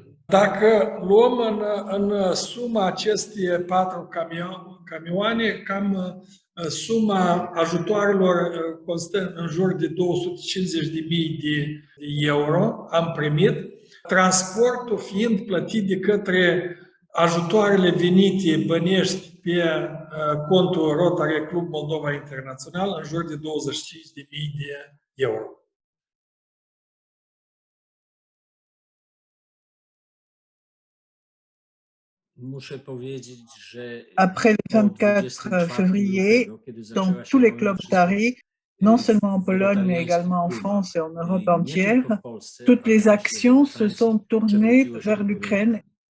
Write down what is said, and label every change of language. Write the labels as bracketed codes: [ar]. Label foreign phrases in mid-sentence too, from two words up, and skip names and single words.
[ro] Dacă luăm în suma aceste 4 camioane, cam suma ajutoarelor constă în jur de 250.000 de euro, am primit, transportul fiind plătit de către ajutoarele venite bănești pe contul Rotary Club Moldova Internațional, în jur de 25.000 de euro. [fr] Après le 24 février, dans tous les clubs Rotary, non seulement en Pologne, mais également en France et en Europe entière, toutes les actions se sont tournées vers l'Ukraine.